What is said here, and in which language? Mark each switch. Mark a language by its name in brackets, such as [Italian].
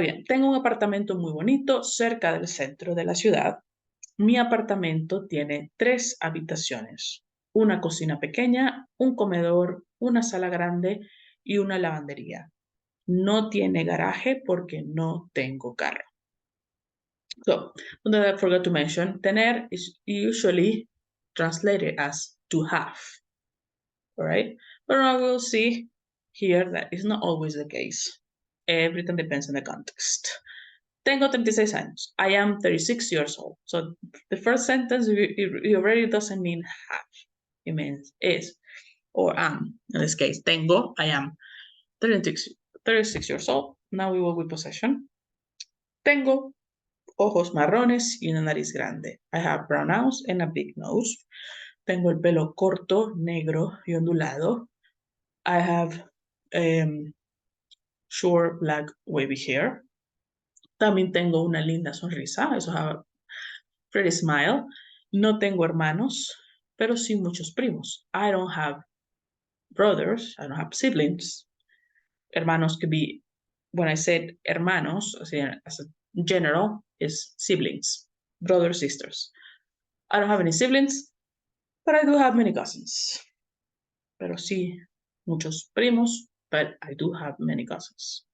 [Spanish] Bien, tengo un apartamento muy bonito cerca del centro de la ciudad. Mi apartamento tiene 3 habitaciones, una cocina pequeña, un comedor, una sala grande y una lavandería. No tiene garaje porque no tengo carro. [English] So, one that I forgot to mention, tener is usually translated as to have, all right? But I will see here that is not always the case. Everything depends on the context. [Spanish] Tengo 36 años. [English] I am 36 years old. So the first sentence, it already doesn't mean have. It means is or am. In this case, tengo, I am 36 years old. Now we will with possession. [Spanish] Tengo ojos marrones y una nariz grande. [English] I have brown eyes and a big nose. [Spanish] Tengo el pelo corto, negro y ondulado. [English] I have short black wavy hair. [Spanish] También tengo una linda sonrisa. [English] I have a pretty smile. [Spanish] No tengo hermanos, pero sí muchos primos. [English] I don't have brothers. I don't have siblings. Hermanos could be, when I said hermanos, as a general, is siblings, brothers, sisters. I don't have any siblings, but I do have many cousins. [Spanish] Pero sí, muchos primos, [English] but I do have many cousins.